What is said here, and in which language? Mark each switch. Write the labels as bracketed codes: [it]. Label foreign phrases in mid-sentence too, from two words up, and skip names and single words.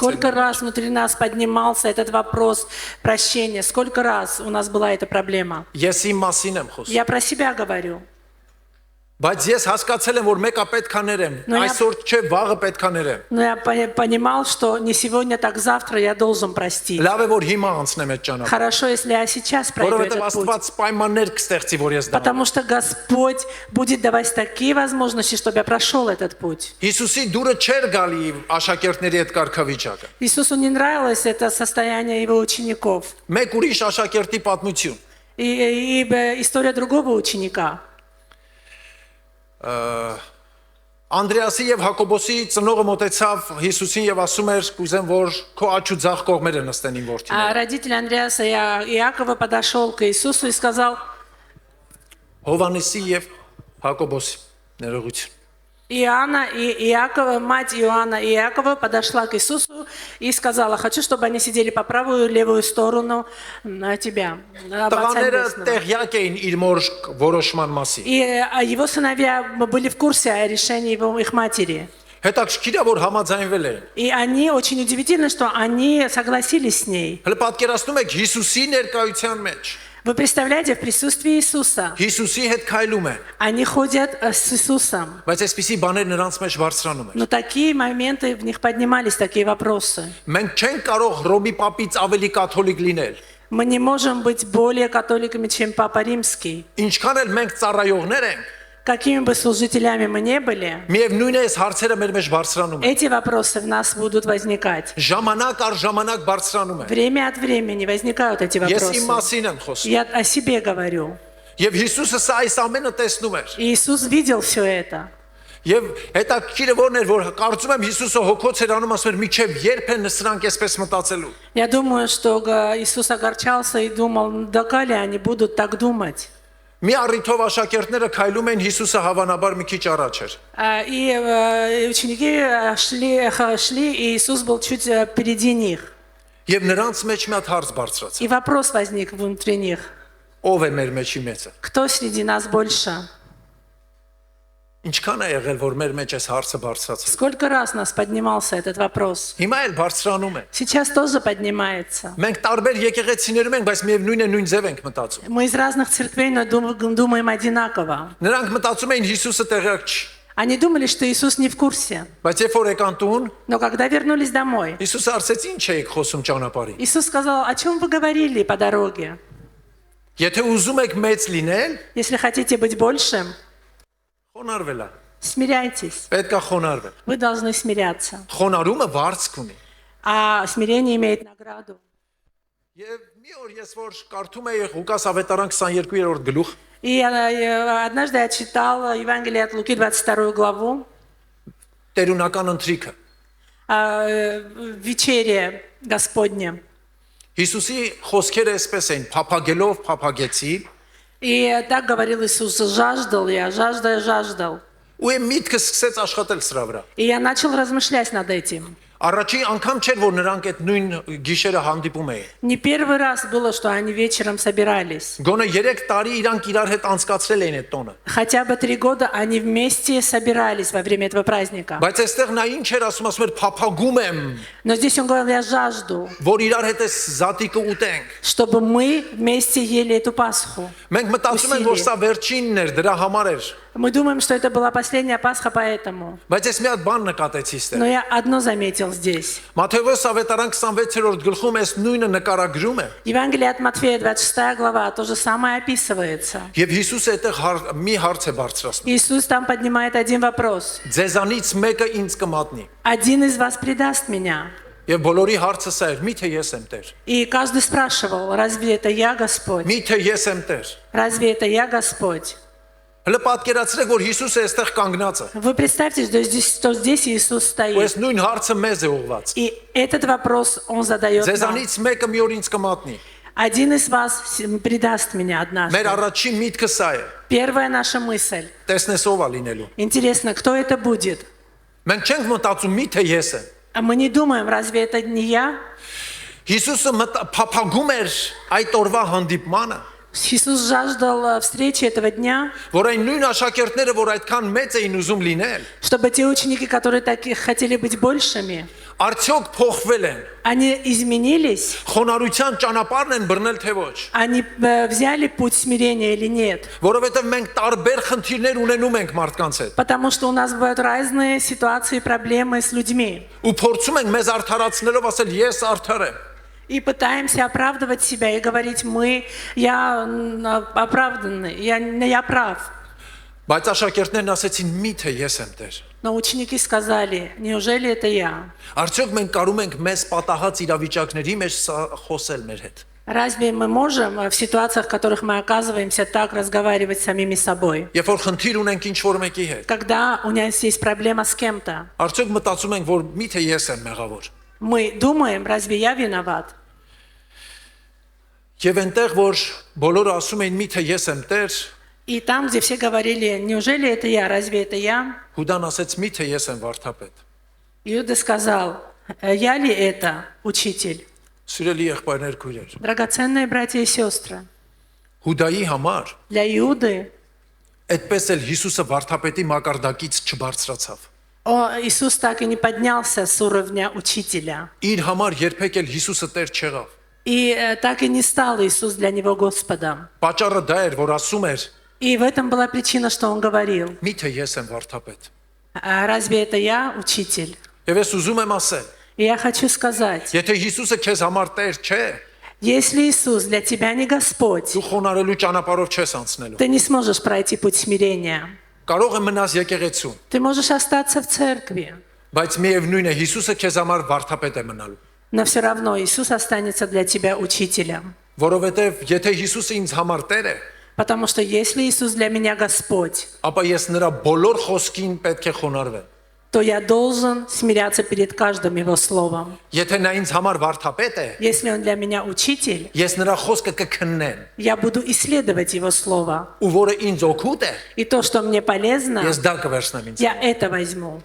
[ru] Сколько раз внутри нас поднимался этот вопрос прощения? Сколько раз у нас была эта проблема? [hy] Ես իմ մասին եմ խոսում։ [ru] Я про себя говорю. [hy] Բայց ես հասկացել եմ, որ մեկը պետք է ներեմ, այսօր չէ, վաղը պետք է ներեմ։ [ru] Но я понимал, что не сегодня, так завтра я должен простить. [hy] Լավ է, որ հիմա անցնեմ այդ ճանապարհը։ [ru] Хорошо, если я сейчас пройду [hy] Որովհետև [ru] этот путь. [hy] Աստված պայմաններ կստեղծի, որ ես դա։ [ru] Потому что Господь будет давать такие возможности, чтобы я прошел этот путь. [hy] Հիսուսի դուրը չէր գալի աշակերտների այդ կարգավիճակը։ [ru] Иисусу не нравилось это состояние его учеников. [hy] Մեկ ուրիշ աշակերտի պատմություն։ [ru] И история другого ученика. [hy] Անդրեասի եւ Հակոբոսի ծնողը մոտեցավ Հիսուսին եւ ասում էր. «Կուզեմ, որ քո աչու ձախ կողմերը նստեն իմ որդին»։ [ru] Родитель Андреаса Иакова подошел к Иисусу и сказал: [hy] Հովանեսի եւ Հակոբոսի ներողություն։ [ru] Иоанна и Иакова, мать Иоанна и Иакова подошла к Иисусу и сказала: хочу, чтобы они сидели по правую и левую сторону тебя. [hy] Տղաները տեղյակ էին իր մոր որոշման մասին։ [ru] И его сыновья были в курсе о решении их матери. [hy] Հետաքրքիր է, որ համաձայնվել էին։ [ru] И они очень удивительно, что они согласились с ней. [hy] Հələ պատկերացնում եք Հիսուսի ներկայության մեջ։ [ru] Вы представляете, в присутствии Иисуса [hy] Հիսուսի հետ քայլում են։ [ru] они ходят с Иисусом. [hy] Բայց այսպիսի բաներ նրանց մեջ բարձրանում են։ [ru] Но такие моменты в них поднимались, такие вопросы. [hy] Մենք չենք կարող Ռոմի պապից ավելի կաթոլիկ լինել։ [ru] Мы не можем быть более католиками, чем Папа Римский. [hy] Ինչքան էլ մենք ծառայողներ ենք, [ru] какими бы служителями мы не были, [hy] Միև նույն է այս հարցերը մեր մեջ բարձրանում են։ [ru] эти вопросы в нас будут возникать. [hy] Ժամանակ առ ժամանակ բարձրանում են։ [ru] Время от времени возникают эти [hy] Ես իմ [ru] вопросы. [hy] մասին եմ խոսում։ [ru] Я о себе говорю. [hy] Եվ Հիսուսը սա այս ամենը տեսնում էր։ [ru] И Иисус видел все это. [hy] Եվ հետաքրքիրը որն էր, որ կարծում եմ Հիսուսը հոգոց էր անում, ասում էր՝ «Միչև երբ են սրանք այսպես մտածելու»։ [ru] Я думаю, что Иисус огорчался и думал, доколе они будут так думать. [hy] Մի առիթով աշակերտները քայլում են, Հիսուսը հավանաբար մի քիչ առաջ էր։ [ru] И ученики шли, и Иисус был чуть впереди них. [hy] Եվ նրանց մեջ մի հատ հարց բարձրացավ։ [ru] И вопрос возник внутри них. [hy] Ով է մեր մեջի մեծը։ [ru] Кто среди нас больше? [hy] Ինչքան է եղել, որ մեր մեջ այս հարցը բարձրացավ։ [ru] Сколько раз нас поднимался этот вопрос? [hy] Հիմա էլ բարձրանում է։ [ru] Сейчас тоже поднимается. [hy] Մենք տարբեր եկեղեցիներում ենք, բայց միևնույն է նույն ձև ենք մտածում։ [ru] Мы из разных церквей, но думаем одинаково. [hy] Նրանք մտածում էին Հիսուսը տեղյակ չի։ [ru] Они думали, что Иисус не в курсе. [hy] Բայց երբ որ եկան տուն, [ru] Но когда вернулись домой, [hy] Հիսուսը ասեց՝ «Ինչ եք խոսում ճանապարհին»։ [ru] Иисус сказал, о чем вы говорили по дороге? [hy] Եթե ուզում եք մեծ լինել, [ru] Если хотите быть большим, [hy] խոնարհվել է։ [ru] смиряйтесь. [hy] Պետք է խոնարհվել։ [ru] Вы должны смиряться. [hy] Խոնարհումը վարձք ունի։ [ru] А смирение имеет награду. [hy] Եվ մի օր ես որ կարդում էի Ղուկաս ավետարան 22-րդ гլուխ, [ru] И однажды я читала Евангелие от Луки, 22 главу, [hy] տերունական ընթրիքը։ [ru] вечерие Господне. [hy] Հիսուսի խոսքերը այսպես էին՝ փափագելով փափագեցի, [ru] И так говорил Иисус, жаждал я, жаждал. [hy] ու եմ միտքը սկսեց աշխատել սրա վրա։ [ru] И я начал размышлять над этим. [hy] Առաջին անգամ չէր, որ նրանք այդ նույն գիշերը հանդիպում էին։ [ru] Не первый раз было, что они вечером собирались. [hy] Գոնե 3 տարի իրանք իրար հետ անցկացրել էին այդ տոնը։ [ru] Хотя бы 3 года они вместе собирались во время этого праздника. [hy] Բայց այստեղ նա ինչ էր ասում էր փափագում եմ, [ru] Но здесь он говорил, я жажду, [hy] որ իրար հետ այս զատիկը ուտենք։ [ru] чтобы мы вместе ели эту Пасху. [hy] Մենք մտածում ենք, որ սա վերջինն էր, դրա համար էր։ [ru] Мы думаем, что это была последняя Пасха поэтому. [hy] Բայց ես մի հատ բան նկատեցի [ru] Но [hy] այստեղ։ [ru] я одно заметил здесь. [hy] Մատթեոս ավետարան 26-րդ գլխում այս նույնը նկարագրում է։ [ru] Евангелие от Матфея, 26 глава, то же самое описывается. [hy] Եվ Հիսուսը այդտեղ մի հարց է բարձրացնում։ [ru] Иисус там поднимает один вопрос. [hy] Ձեզանից մեկը ինձ կմատնի։ [ru] Один из вас предаст меня. [hy] Եվ բոլորի հարցը սա էր՝ միթե ես եմ Տեր։ [ru] И каждый спрашивал, разве это я Господь? [hy] Միթե ես եմ Տեր։ [ru] Разве это я Господь? [hy] Հələ պատկերացրեք, որ Հիսուսը այստեղ кանգնած է։ [ru] Вы представьте, что здесь Иисус [hy] Ու [ru] стоит. [hy] այս նույն հարցը մեզ է ուղղված։ [ru] И этот вопрос Он задает нам. [hy] Ձեզանից մեկը մի օր ինձ կմատնի։ [ru] Один из вас предаст меня однажды. [hy] Մեր առաջին միտքը սա է։ [ru] Первая наша мысль. [hy] Տեսնես ով է լինելու։ [ru] Интересно, кто это будет? [hy] Մենք չենք մտածում միթե ես եմ։ [ru] А мы не думаем, разве это не я? [hy] Հիսուսը փափագում էր այդ օրվա հանդիպմանը, [ru] Иисус жаждал встречи этого дня, [hy] որ այն նույն աշակերտները, որ այդքան մեծ էին ուզում լինել, [ru] чтобы те ученики, которые так и хотели быть большими, [hy] արդյոք փոխվել են։ [ru] они изменились, [hy] Խոնարհության ճանապարհն են բռնել թե ոչ։ [ru] они взяли путь смирения или нет. [hy] Որովհետև մենք տարբեր խնդիրներ ունենում ենք մարդկանց հետ։ [ru] Потому что у нас бывают разные ситуации, проблемы с людьми. [hy] Ու փորձում ենք մեզ արդարացնելով ասել ես արդար եմ։ [ru] И пытаемся оправдывать себя и говорить, я оправданный, я прав. [hy] Բայց աշակերտներն ասեցին միթե ես եմ Տեր։ [ru] Но ученики сказали, неужели это я? [hy] Արդյոք մենք կարում ենք մեզ պատահած իրավիճակների մեջ խոսել մեր հետ։ [ru] Разве мы можем в ситуациях, в которых мы оказываемся, так разговаривать с самими собой? [hy] Երբ որ խնդիր ունենք ինչ որ մեկի հետ, [ru] Когда у нас есть проблема с кем-то, [hy] արդյոք մտածում ենք, որ միթե ես եմ մեղավոր։ [ru] мы думаем, разве я виноват? [hy] Եվ այնտեղ որ բոլորը ասում էին միթե ես եմ Տեր, [ru] И там, где все говорили, неужели это я, разве это я? [hy] Հուդան ասեց միթե ես եմ վարդապետ։ [ru] Иуда сказал, я ли это, учитель? [hy] Սիրելի եղբայրներ, քույրեր, [ru] Драгоценные братья и сестры, [hy] Հուդայի համար [ru] для Иуды [hy] այդպես էլ Հիսուսը վարդապետի մակարդակից չբարձրացավ։ [ru] Иисус так и не поднялся с уровня учителя. [hy] Իր համար երբեք էլ Հիսուսը Տեր չեղավ։ [ru] И так и не стал Иисус для него Господом. [hy] Պատճառը դա էր, որ ասում էր. [ru] И в этом была причина, что он говорил. [hy] Միթե ես եմ վարդապետ։ [ru] Разве это я, учитель? [hy] Եվ ես ուզում եմ ասել, [ru] И я хочу сказать, [hy] եթե Հիսուսը քեզ համար Տեր չէ, [ru] если Иисус для тебя не Господь, [hy] դու խոնարհելու ճանապարհով չես անցնելու։ [ru] ты не сможешь пройти путь смирения. [hy] կարող է մնաս եկեղեցու, [ru] Ты можешь остаться в церкви, [hy] բայց միևնույն է Հիսուսը քեզ համար վարդապետ է մնալու։ [ru] но все равно Иисус останется для тебя учителем. [hy] Որովհետև եթե Հիսուսը ինձ համար Տեր է, [ru] Потому что если Иисус для меня Господь, [hy] ապա ես նրա բոլոր խոսքին պետք է խոնարհվեմ։ [ru] то я должен смиряться перед каждым Его словом. [hy] Եթե նա ինձ համար վարդապետ է, [ru] Если Он для меня учитель, [hy] ես նրա խոսքը կքննեմ, [ru] я буду исследовать Его слово. [hy] ու որը ինձ օգուտ է, [ru] И то, что мне полезно, [hy] ես դա կվերցնեմ ինձ։ [ru] я это возьму.